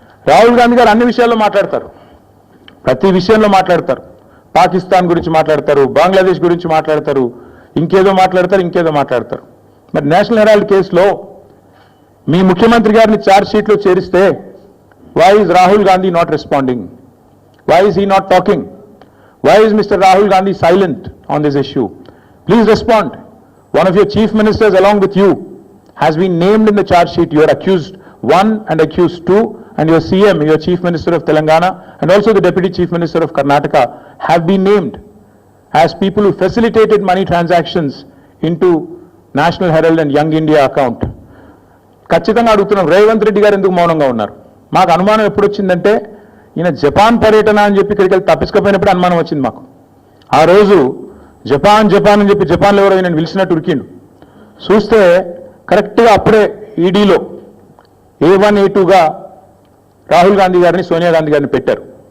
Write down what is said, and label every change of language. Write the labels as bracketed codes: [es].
[te] రాహుల్ గాంధీ గారు అన్ని విషయాల్లో మాట్లాడతారు, ప్రతి విషయంలో మాట్లాడతారు. పాకిస్తాన్ గురించి మాట్లాడతారు, బంగ్లాదేశ్ గురించి మాట్లాడతారు, ఇంకేదో మాట్లాడతారు. మరి నేషనల్ హెరాల్డ్ కేసులో మీ ముఖ్యమంత్రి గారిని ఛార్జ్ షీట్లో చేరిస్తే [en] why is Rahul Gandhi not responding? Why is he not talking? Why is Mr. Rahul Gandhi silent on this issue? Please respond. One of your chief ministers along with you has been named in the charge sheet. You are accused 1 and accused 2, and your CM, your chief minister of Telangana, and also the deputy chief minister of Karnataka have been named as people who facilitated money transactions into National Herald and Young India account. [te] ఖచ్చితంగా అడుగుతున్నాం, రేవంత్ రెడ్డి గారు ఎందుకు మౌనంగా ఉన్నారు? మాకు అనుమానం ఎప్పుడు వచ్చిందంటే ఈయన జపాన్ పర్యటన అని చెప్పి ఇక్కడికి వెళ్ళి తప్పించుకోపోయినప్పుడు అనుమానం వచ్చింది మాకు. ఆ రోజు జపాన్ అని చెప్పి జపాన్లో ఎవరో నేను పిలిచినట్టు ఉరికిండు. చూస్తే కరెక్ట్గా అప్పుడే ఈడీలో A1 A2గా రాహుల్ గాంధీ గారిని సోనియా గాంధీ గారిని పెట్టారు.